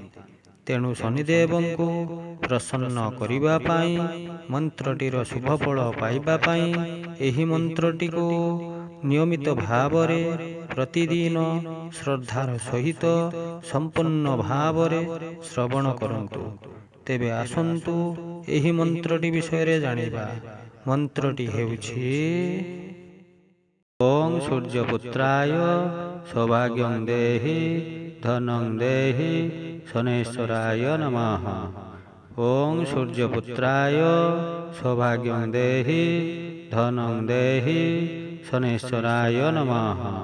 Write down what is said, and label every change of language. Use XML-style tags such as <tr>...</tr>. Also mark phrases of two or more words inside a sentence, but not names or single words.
<or>ତେଣୁ ଶନିଦେବଙ୍କୁ ପ୍ରସନ୍ନ କରିବା ପାଇଁ ମନ୍ତ୍ରଟିର ଶୁଭ ଫଳ ପାଇବା ପାଇଁ ଏହି ମନ୍ତ୍ରଟି କୁ ନିୟମିତ ଭାବରେ ପ୍ରତିଦିନ ଶ୍ରଦ୍ଧାର ସହିତ ସମ୍ପନ୍ନ ଭାବରେ ଶ୍ରବଣ କରନ୍ତୁ। ତେବେ ଆସନ୍ତୁ ଏହି ମନ୍ତ୍ରଟି ବିଷୟ ଜାଣିବା। ମନ୍ତ୍ରଟି ହେଉଛି</or> <sa>ओं सूर्यपुत्राय सौभाग्यं देहि धनं देहि शनेश्वराय नमः। ओं सूर्यपुत्राय सौभाग्यं देहि धनं देहि शनेश्वराय नमः।</sa>